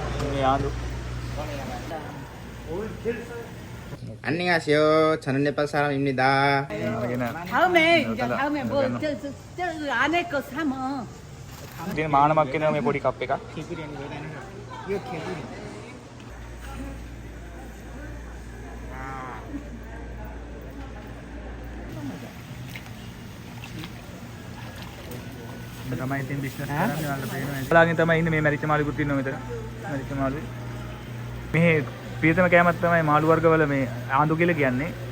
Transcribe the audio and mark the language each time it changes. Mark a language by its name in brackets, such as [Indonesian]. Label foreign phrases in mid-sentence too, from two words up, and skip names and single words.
[Korean] 야도. 안녕하세요. 저는 네팔 사람입니다. 다음에 뭐 저 안에 거 사면 이제 마나 맡기는 [Sinhala] මේ පොඩි කප් එකක්. [Korean] 개구리 아니고 이거 개구리. [Sinhala] තමයි ඉතින් බිස්නස් කරන්නේ ඔයාලට පේනවා. බලාගෙන තමයි ඉන්නේ මේ මැරිච්ච මාළුකුත් ඉන්නවා මෙතන. මැරිච්ච මාළුයි. මේ ප්‍රියතම කෑමක් තමයි මාළු වර්ගවල මේ ආඳු කියලා කියන්නේ.